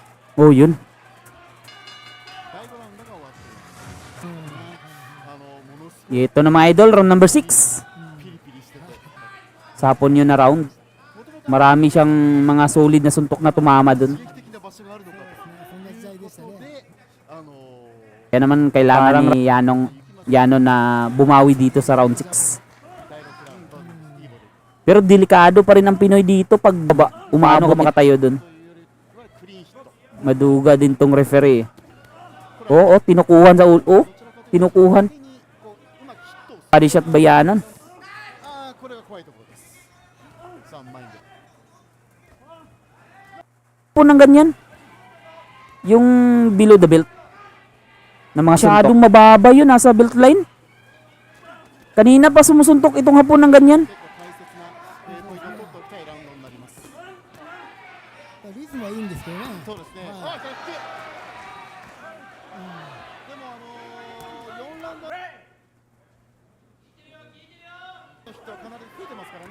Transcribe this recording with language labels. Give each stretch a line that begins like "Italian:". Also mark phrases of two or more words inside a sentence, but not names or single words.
Filipino: Oh, yun.
Japanese: 第5ラウンドが終わっていますものす
Filipino: Ito na mga idol,
English: round number
Filipino: 6.
Japanese: ごいピリピリしてて
Filipino: Sapon yun na round. Marami siyang mga solid na suntok na tumama dun.
Japanese: 刺激的な場所があるのかそんな時代でしたね。とで
Filipino: Kaya naman kailangan ni Yanon na bumawi dito sa round 6.
Japanese: 第6ラウンドいいボール
Filipino: Pero delikado pa rin ang Pinoy dito pag umano ka makatayo dun.
Japanese: というよりはクリーンヒット
Filipino: Maduga din tong referee. Oo, tinukuhan sa ulo. Tinukuhan.
Japanese: 手にこううまくヒットをする
English: Body shot
Filipino: ba Yanon?
Japanese: これが怖いところですさあマインド
Filipino: Po ng ganyan. Yung
English: below the belt.
Filipino: Na mga masyadong mababa yun, nasa
English: belt line.
Filipino: Kanina pa sumusuntok itong hapon ng ganyan.
Japanese: 結構大切なポイントを取っておきたいラウンドになりますリズムはいいんですけどね。そうですねはい逆でも4ラウンドの人はかなり増えてますからね